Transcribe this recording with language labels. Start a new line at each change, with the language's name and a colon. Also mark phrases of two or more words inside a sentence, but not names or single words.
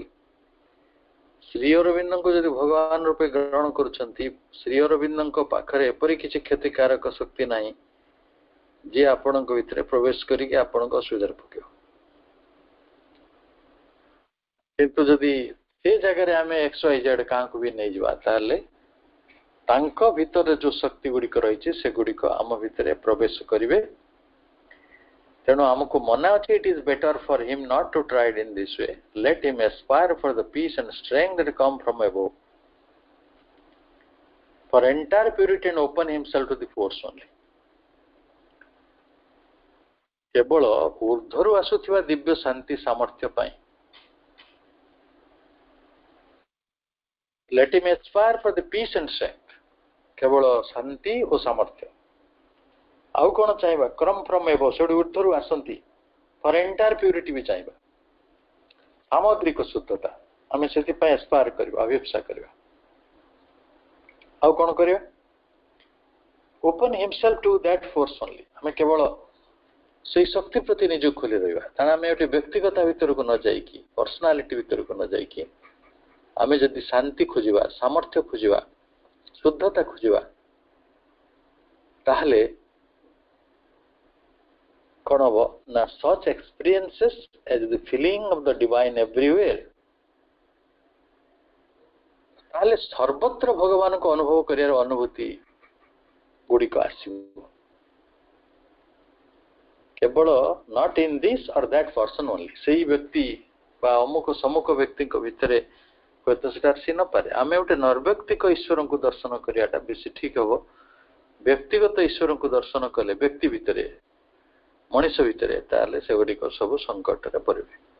Odia: ଶ୍ରୀ ଅରବିନ୍ଦଙ୍କୁ ଯଦି ଭଗବାନ ରୂପେ ଗ୍ରହଣ କରୁଛନ୍ତି, ଶ୍ରୀ ଅରବିନ୍ଦଙ୍କ ପାଖରେ ଏପରି କିଛି କ୍ଷତିକାରକ ଶକ୍ତି ନାହିଁ ଯିଏ ଆପଣଙ୍କ ଭିତରେ ପ୍ରବେଶ କରିକି ଆପଣଙ୍କ ଅସୁବିଧାରେ ପକେଇବ। କିନ୍ତୁ ଯଦି ସେ ଜାଗାରେ ଆମେ XYZ କାହାକୁ ବି ନେଇଯିବା ତାହେଲେ ତାଙ୍କ ଭିତରେ ଯୋଉ ଶକ୍ତି ଗୁଡିକ ରହିଛି ସେଗୁଡିକ ଆମ ଭିତରେ ପ୍ରବେଶ କରିବେ। ତେଣୁ ଆମକୁ ମନା ଅଛି,
English: it is better for him not to try it in this way. Let him aspire for the peace and strength that come from above, for entire purity and open himself to the force only.
Odia: କେବଳ ଊର୍ଦ୍ଧ୍ୱରୁ ଆସୁଥିବା ଦିବ୍ୟ ଶାନ୍ତି ସାମର୍ଥ୍ୟ ପାଇଁ,
English: let him aspire for the peace and strength,
Odia: କେବଳ ଶାନ୍ତି ଓ ସାମର୍ଥ୍ୟ। ଆଉ କଣ ଚାହିଁବା?
English: come from above,
Odia: ସେଠି ଊର୍ଦ୍ଧ୍ୱରୁ ଆସନ୍ତି।
English: for entire purity
Odia: ବି ଚାହିଁବା, ସାମଗ୍ରିକ ଶୁଦ୍ଧତା, ଆମେ ସେଥିପାଇଁ ଏସ୍ପାୟାର କରିବା, ଅଭିପ୍ସା କରିବା। ଆଉ କଣ କରିବା?
English: open himself to that force only,
Odia: ଆମେ କେବଳ ସେଇ ଶକ୍ତି ପ୍ରତି ନିଜକୁ ଖୋଲି ରହିବା। କାରଣ ଆମେ ଗୋଟେ ବ୍ୟକ୍ତିଗତ ଭିତରକୁ ନ ଯାଇକି, ପର୍ସନାଲିଟି ଭିତରକୁ ନ ଯାଇକି ଆମେ ଯଦି ଶାନ୍ତି ଖୋଜିବା, ସାମର୍ଥ୍ୟ ଖୋଜିବା, ଶୁଦ୍ଧତା ଖୋଜିବା, ତାହେଲେ କଣ ହବ ନା,
English: such experiences as the feeling of the divine everywhere,
Odia: ତାହେଲେ ସର୍ବତ୍ର ଭଗବାନଙ୍କୁ ଅନୁଭବ କରିବାର ଅନୁଭୂତି ଗୁଡିକ ଆସିବ।
English: କେବଳ not in this or that person only,
Odia: ସେଇ ବ୍ୟକ୍ତି ବା ଅମୁକ ସମୁକ ବ୍ୟକ୍ତିଙ୍କ ଭିତରେ ହୁଏତ ସେଟା ଆସି ନପାରେ। ଆମେ ଗୋଟେ ନୈର୍ବକ୍ତିକ ଈଶ୍ୱରଙ୍କୁ ଦର୍ଶନ କରିବାଟା ବେଶୀ ଠିକ ହବ। ବ୍ୟକ୍ତିଗତ ଈଶ୍ୱରଙ୍କୁ ଦର୍ଶନ କଲେ ବ୍ୟକ୍ତି ଭିତରେ, ମଣିଷ ଭିତରେ, ତାହେଲେ ସେଗୁଡିକ ସବୁ ସଙ୍କଟରେ ପଡିବେ।